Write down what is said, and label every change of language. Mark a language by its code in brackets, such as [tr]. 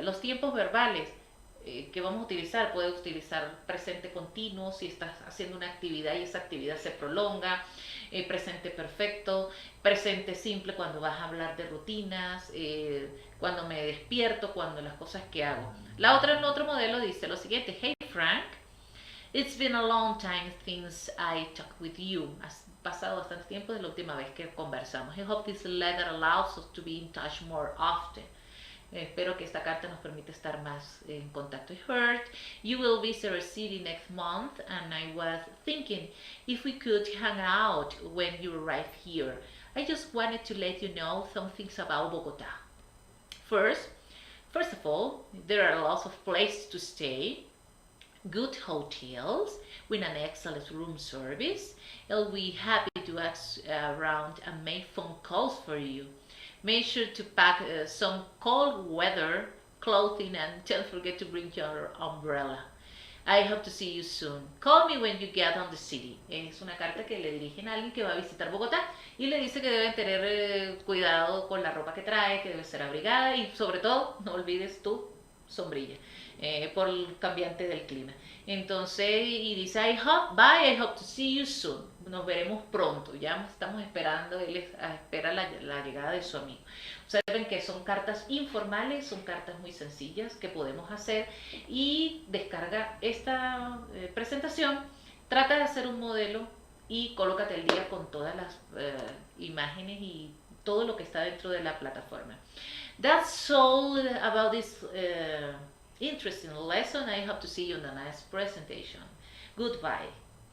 [es] Los tiempos verbales que vamos a utilizar, puedes utilizar presente continuo si estás haciendo una actividad y esa actividad se prolonga, presente perfecto, presente simple cuando vas a hablar de rutinas, cuando me despierto, cuando las cosas que hago. El otro modelo dice lo siguiente: [en] Hey Frank, it's been a long time since I talked with you. [es] Has pasado bastante tiempo desde la última vez que conversamos. [en] I hope this letter allows us to be in touch more often. [es] Espero que esta carta nos permita estar más en contacto. [en] I heard you will visit our city next month and I was thinking if we could hang out when you arrive here. I just wanted to let you know some things about Bogota. First of all, there are lots of places to stay, good hotels with an excellent room service. I'll be happy to ask around and make phone calls for you. Make sure to pack some cold weather clothing and don't forget to bring your umbrella. I hope to see you soon. Call me when you get on the city. [es] Es una carta que le dirigen a alguien que va a visitar Bogotá y le dice que deben tener cuidado con la ropa que trae, que debe ser abrigada y sobre todo no olvides tu sombrilla por el cambiante del clima. Entonces, y dice, [en] I hope to see you soon. [es] Nos veremos pronto. Ya estamos esperando, él espera la llegada de su amigo. Observen que son cartas informales, son cartas muy sencillas que podemos hacer y descarga esta presentación. Trata de hacer un modelo y colócate al día con todas las imágenes y todo lo que está dentro de la plataforma. [en] That's all about this interesting lesson. I hope to see you in the next presentation. Goodbye.